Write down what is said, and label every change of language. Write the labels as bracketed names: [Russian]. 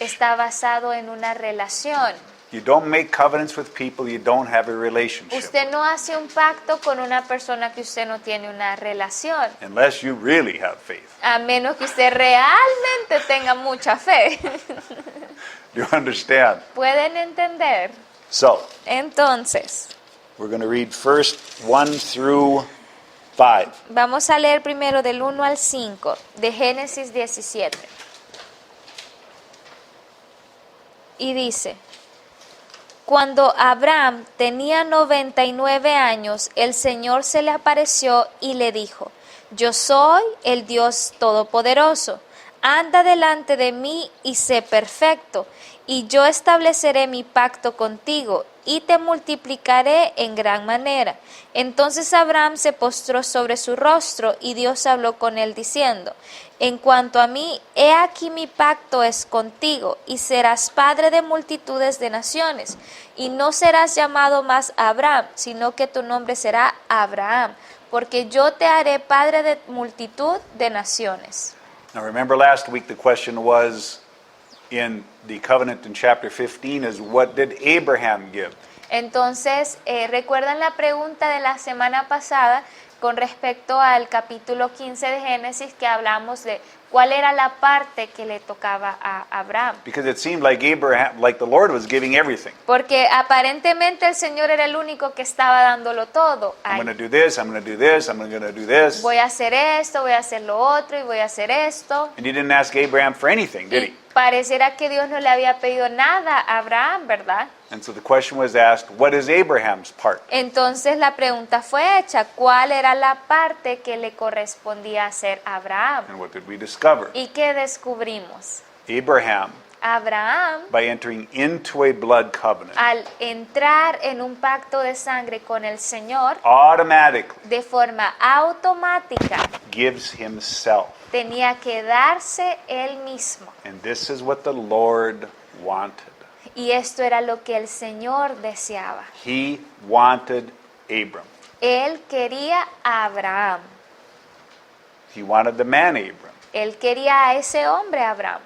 [Spanish] Está basado en una relación. [English] You don't make covenants with people you don't have a relationship [Spanish] Usted no hace un pacto con una persona que usted no tiene una relación, [English] with, unless you really have faith. [Spanish] a menos que usted realmente tenga mucha fe. [English] Do you understand? [Spanish] ¿Pueden entender? [English] So, [Spanish] Entonces, [English] we're going to read first 1 through 5. [Spanish] vamos a leer primero del 1 al 5 de Génesis 17. Y dice: Cuando Abraham tenía 99 años, el Señor se le apareció y le dijo: Yo soy el Dios Todopoderoso. Anda delante de mí y sé perfecto, y yo estableceré mi pacto contigo y te multiplicaré en gran manera. Entonces Abraham se postró sobre su rostro y Dios habló con él diciendo: En cuanto a mí, he aquí mi pacto es contigo, y serás padre de multitudes de naciones, y no serás llamado más Abraham, sino que tu nombre será Abraham, porque yo te haré padre de multitud de naciones. [English] Now remember last week the question was in the covenant in chapter 15 is what did Abraham give? [Spanish] Entonces, ¿recuerdan la pregunta de la semana pasada con respecto al capítulo 15 de Génesis, que hablamos de cuál era la parte que le tocaba a Abraham? [English] Because it seemed like Abraham, like the Lord was giving everything. [Spanish] Porque aparentemente el Señor era el único que estaba dándolo todo. [English] I'm [Spanish] Ay, [English] going to do this, I'm going to do this, I'm going to do this. [Spanish] voy a hacer esto, voy a hacer lo otro y voy a hacer esto. [English] And he didn't ask Abraham for anything, did [Spanish] Y [English] he? [Spanish] pareciera que Dios no le había pedido nada a Abraham, ¿verdad? [English] And so the question was asked, what is Abraham's part? [Spanish] Entonces la pregunta fue hecha: ¿cuál era la parte que le correspondía hacer a Abraham? [English] And what did we discover? [Spanish] ¿Y qué descubrimos? [English] Abraham, [Spanish] Abraham, [English] by entering into a blood covenant, [Spanish] al entrar en un pacto de sangre con el Señor, [English] automatically [Spanish] de forma automática [English] gives himself. [Spanish] tenía que darse él mismo. [English] And this is what the Lord wanted. [Spanish] Y esto era lo que el Señor deseaba. [English] He wanted Abram. [Spanish] Él quería a Abraham. [English] He wanted the man Abram. [Spanish] Él quería a ese hombre Abraham.